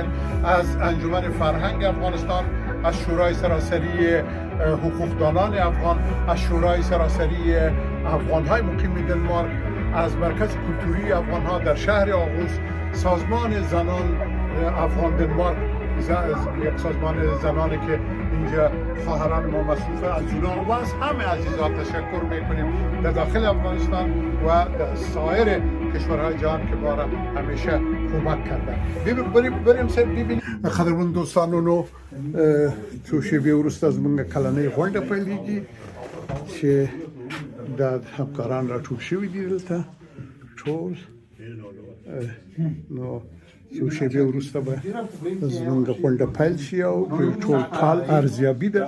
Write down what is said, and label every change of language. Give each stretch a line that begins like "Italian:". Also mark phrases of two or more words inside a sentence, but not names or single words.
Persian: از انجمن فرهنگ افغانستان، از شورای سراسری حقوقدانان افغان، از شورای سراسری افغان‌های مقیم دنمارک، از مرکز کلتوری افغان‌ها در شهر آغوز، سازمان زنان افغان دنمارک، یک سازمان زنانی که اینجا خواهران ما مصروفه، از جونان و از همه عزیزان تشکر میکنیم در داخل افغانستان و در سایر کشورهای جهان که ما را همیشه کمک کردن. بریم سر ببینیم.
Pashto: قدرمن دوستانو نو څو شېبې وروسته زموږ کلنۍ غونډه پیلېږي چې دا همکاران راټول شوي دي دلته ټول. نو څو شېبې وروسته به زموږ غونډه پیل شي او ټول کال ارزیابي ده.